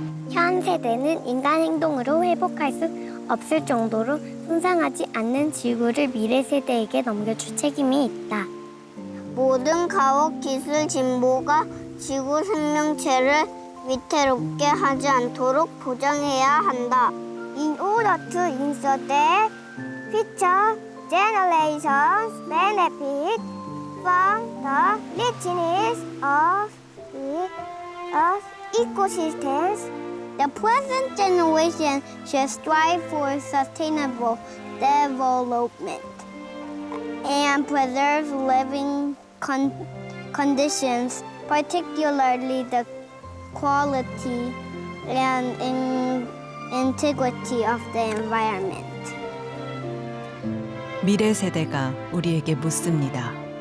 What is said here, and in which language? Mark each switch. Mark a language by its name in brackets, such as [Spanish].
[Korean] 현 세대는 인간 행동으로 회복할 수 없을 정도로 손상하지 않는 지구를 미래 세대에게 넘겨줄 책임이 있다. 모든 과학 기술 진보가 지구 생명체를 위태롭게 하지 않도록 보장해야 한다. [English] In order to ensure that future generations benefit from the richness of the Earth's ecosystems, the present generation should strive for sustainable development and preserve living conditions, particularly the quality and integrity of the environment. [Korean] 미래 세대가 우리에게 묻습니다.